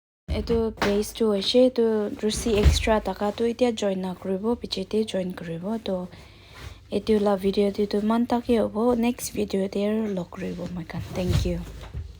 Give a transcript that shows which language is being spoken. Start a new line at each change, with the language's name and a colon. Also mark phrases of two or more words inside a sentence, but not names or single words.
Naga Pidgin: etu base tu hoise tu rusi extra taka tu itia join na kuribo piche te join kuribo to etu la video te tu man take hobo next video te log kuribo moikhan thank you